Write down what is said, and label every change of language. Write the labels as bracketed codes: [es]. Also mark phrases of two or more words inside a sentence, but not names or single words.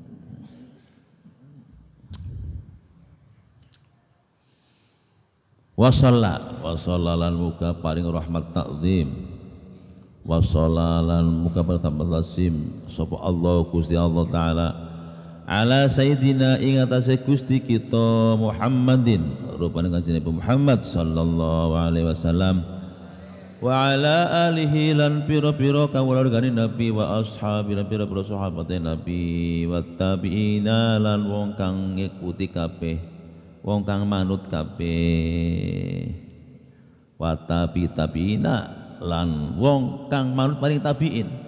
[jv] Wasalla lan muga paring rahmat takzim, wasalla lan muga paring tasim sapa Allah Gusti Allah [ar] تعالى على سيدنا [jv] ing atase Gusti kita Muhammadin rupane kanjeng Nabi Muhammad [ar] صلى الله عليه وسلم, وعلى آله [jv] lan pira-pira kawulargane Nabi, [ar] وأصحابه [jv] lan pira-pira sahabate Nabi, [ar] والتابعين [jv] lan wong kang ngikuti kabeh, wong kang manut kabeh, [ar] والتابعين [jv] lan wong kang manut maring tabi'in,